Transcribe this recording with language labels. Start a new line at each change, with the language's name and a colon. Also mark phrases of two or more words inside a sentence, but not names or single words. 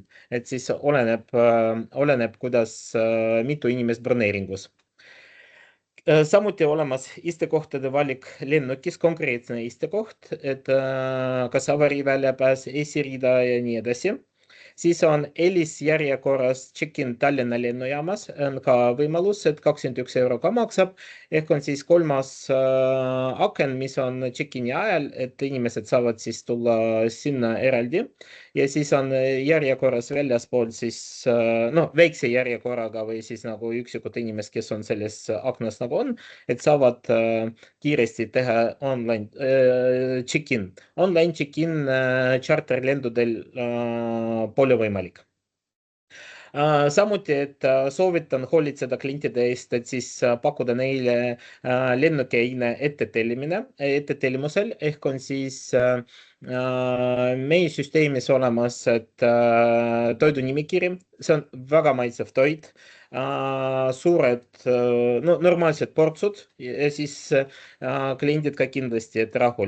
Estonian: Et siis oleneb, kuidas mitu inimest broneeringus. Samuti olemas istekohtade valik lennukis, konkreetne istekoht, et kas avariiväljapääs, esirida ja nii edasi. Siis on eelisjärjekorras check-in Tallinna lennujaamas, on ka võimalus, et €21 ka maksab, ehk on siis kolmas aken, mis on check-in'i ajal, et inimesed saavad siis tulla sinna eraldi. Ja siis on järjekorras väljaspool siis, väikse järjekorraga või siis nagu üksikud inimesed, kes on selles aknas nagu on, et saavad kiiresti teha
English: online check-in. Online check-in
Estonian: charterlendudel pole võimalik. Samuti, et soovitan hoolitseda klientide eest, et siis pakkuda neile lennukeine ettetellimusel, ehk on siis meie süsteemis olemas, et toidunimekiri, see on väga maitsev toit, suured, normaalsed portsud ja siis kliendid ka kindlasti, et rahul.